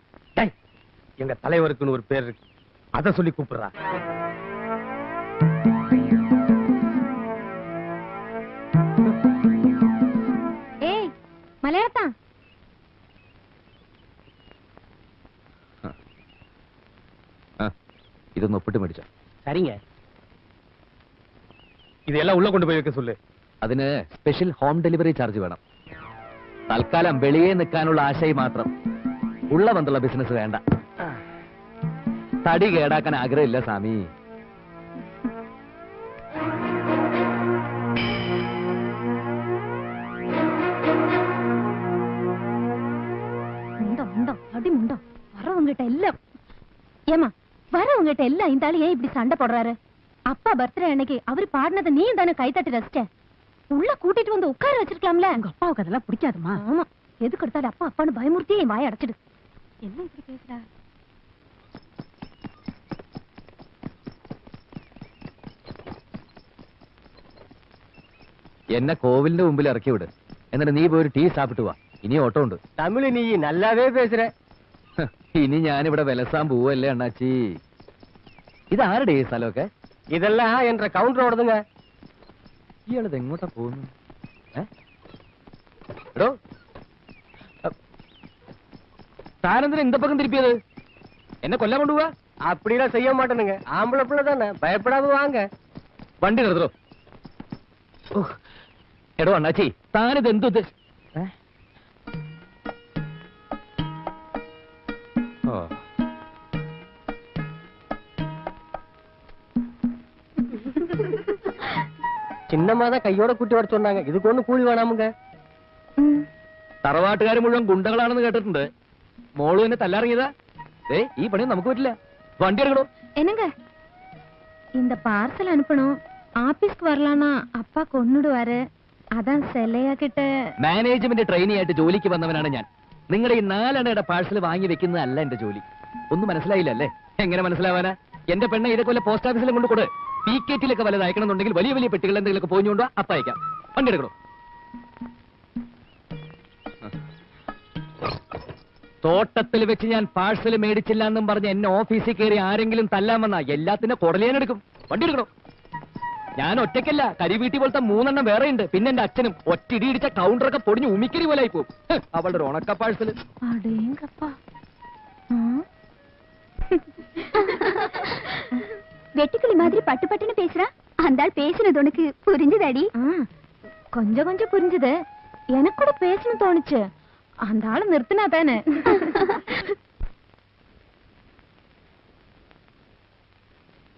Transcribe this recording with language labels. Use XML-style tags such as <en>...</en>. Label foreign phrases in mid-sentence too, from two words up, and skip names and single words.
<ta>எங்க தலைவருக்குன்னு ஒரு பேர் இருக்கு, அதை சொல்லி கூப்பிடுறா. ஏய் மலையாளத்தா,</ta> <ml>ഇതൊന്ന് ഒപ്പിട്ട് മേടിച്ച.</ml> <ta>சரிங்க, இதெல்லாம் உள்ள கொண்டுபோய் வைக்க சொல்லு.</ta> <ml>അതിന് സ്പെഷ്യൽ ഹോം ഡെലിവറി ചാർജ് വേണം. തൽക്കാലം വെളിയെ നിൽക്കാനുള്ള ആശയം മാത്രം. ഉള്ള ബന്ധുള്ള ബിസിനസ് വേണ്ട. തടി കേടാക്കാൻ ആഗ്രഹമില്ല സ്വാമി.</ml> <ta>அடிமுண்டோ வரவங்கிட்ட எல்லாம் ஏமா வரவங்கிட்ட எல்லாம் இந்த ஆளு ஏன் இப்படி சண்டை போடுறாரு? அப்பா பர்த்டே அன்னைக்கு அவர் பாடினதை நீ தானே கைத்தட்டி ரசிச்ச. உள்ள கூட்டிட்டு வந்து உட்கார வச்சிருக்கலாம்ல. உங்க அப்பாவுக்கு அதெல்லாம் பிடிக்காதுமா. ஆமா, எதுக்கு எடுத்தாலும் அப்பா அப்பான்னு பயமுறுத்தி என் வாயை அடைச்சிடு. என்ன இப்படி பேசுற?</ta> <ml>എന്നെ കോവിലിന്റെ മുമ്പിൽ ഇറക്കി വിട്. എന്നിട്ട് നീ പോയി ഒരു</ml> <ta>டீ சாப்பிட்டு வா.</ta> <ml>ഇനി ഓട്ടോ ഉണ്ട്.</ml> <ta>தமிழ் நீ நல்லாவே பேசுற.</ta> <ml>ഇനി ഞാനിവിടെ വിലസാൻ പോവല്ലേ അണ്ണാച്ചി. ഇതാരുടെ ഈ സ്ഥലമൊക്കെ? ഇതെല്ലാം എന്റെ കൗണ്ടറോടതുங்க. ഇയാളത് എങ്ങോട്ടാ പോകുന്നു? എടോ, താനെന്തിനാ</ml> <ta>இந்த பக்கம் திருப்பியது?</ta> <ml>എന്നെ കൊല്ലാൻ കൊണ്ടുപോവാ?</ml> <ta>அப்படிலாம் செய்ய மாட்டேனுங்க. ஆம்பளை பிள்ளை தானே, பயப்படாம வாங்க.</ta> <ml>വണ്ടി നിർത്തോ. എടോ അണ്ണാച്ചി, താനിത് എന്തു?</ml> <ta>சின்னம்மாதான் கையோட கூட்டி வர சொன்னாங்க. இதுக்கு ஒண்ணு கூலி வேணாமுங்க.</ta> <ml>തറവാട്ടുകാർ മുഴുവൻ ഗുണ്ടകളാണെന്ന് കേട്ടിട്ടുണ്ട്. മോളു എന്നെ തല്ലാറിയതാ. ഈ പണി നമുക്ക് പറ്റില്ല. വണ്ടി എടുക്കണോ?</ml> <ta>என்னங்க இந்த பார்சல் அனுப்பணும். ஆபீஸ்க்கு வரலாம்னா அப்பா கொன்னுடுவாரு. அதான் செல்லையா கிட்ட.</ta> <ml>മാനേജ്മെന്റ് ട്രെയിനി ആയിട്ട് ജോലിക്ക് വന്നവനാണ് ഞാൻ. നിങ്ങളുടെ ഈ 4 അണയുടെ പാഴ്സൽ വാങ്ങി വെക്കുന്നതല്ല എന്റെ ജോലി. ഒന്നും മനസ്സിലായില്ല അല്ലേ? എങ്ങനെ മനസ്സിലാവാനാ? എന്റെ പെണ്ണെ ഇതൊക്കെ പോസ്റ്റ് ഓഫീസിലും കൊണ്ട് കൊടു. പി കേറ്റിലൊക്കെ വല്ലത് അയക്കണമെന്നുണ്ടെങ്കിൽ വലിയ വലിയ പെട്ടികൾ എന്തെങ്കിലുമൊക്കെ പോഞ്ഞുകൊണ്ടോ അപ്പ അയക്കാം. വണ്ടി എടുക്കണോ? തോട്ടത്തിൽ വെച്ച് ഞാൻ പാഴ്സൽ മേടിച്ചില്ല എന്നും പറഞ്ഞ് എന്നെ ഓഫീസിൽ കയറി ആരെങ്കിലും തല്ലാൻ വന്നാ എല്ലാത്തിന്റെ കുടലേനെടുക്കും. വണ്ടി എടുക്കണോ? ഞാൻ ഒറ്റയ്ക്കല്ല, കരിവീട്ടി പോലത്തെ 3 എണ്ണം വേറെ ഉണ്ട്. പിന്നെ എന്റെ അച്ഛനും ഒറ്റ ഇടിച്ച കൗണ്ടറൊക്കെ പൊടിഞ്ഞ് ഉമിക്കരി പോലെ ആയി പോകും. അവളുടെ ഒരു ഉണക്ക പാഴ്സൽ.</ml> <ta>வெட்டுக்கிளி மாதிரி பட்டு பட்டுன்னு பேசுறா. அந்த ஆள் பேசுனது உனக்கு புரிஞ்சுதாடி? கொஞ்சம் கொஞ்சம் புரிஞ்சுது. எனக்கு கூட பேசணும் தோணுச்சு. அந்த ஆளை நிறுத்தினா தானே.</ta>